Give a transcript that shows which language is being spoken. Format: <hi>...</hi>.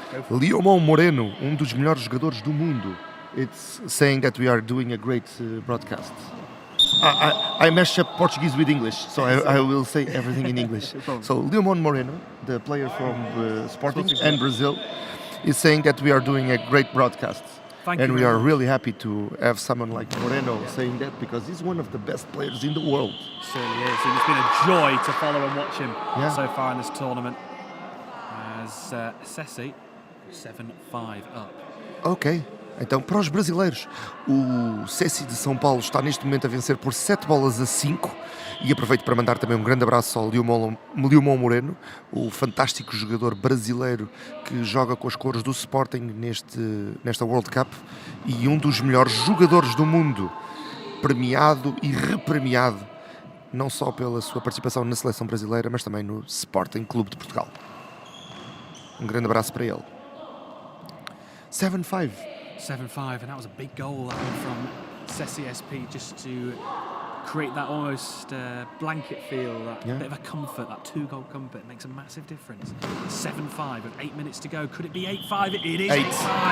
<pt>Leomon Moreno, dos melhores jogadores do mundo.</pt> <en>It's saying that we are doing a great broadcast. I mashed up Portuguese with English, so I will say everything in English. So Leomon Moreno, the player from Sporting and Brazil, is saying that we are doing a great broadcast. And we are really happy to have someone like Moreno saying that, because he's one of the best players in the world. Certainly is, and it's been a joy to follow and watch him so far in this tournament. As SESI 7-5 up. Ok.</en> <pt>Então, para os brasileiros, o SESI de São Paulo está neste momento a vencer por 7-5, e aproveito para mandar também um grande abraço ao Leomon Moreno, o fantástico jogador brasileiro que joga com as cores do Sporting nesta World Cup, e um dos melhores jogadores do mundo, premiado e repremiado, não só pela sua participação na seleção brasileira, mas também no Sporting Clube de Portugal. Um grande abraço para ele.</pt> <en>7-5. 7-5, and that was a big goal, that one from SESI SP, just to create that almost blanket feel, that bit of a comfort, that 2-goal comfort. It makes a massive difference. 7-5 with 8 minutes to go. Could it be 8-5? It is 8-5.</en>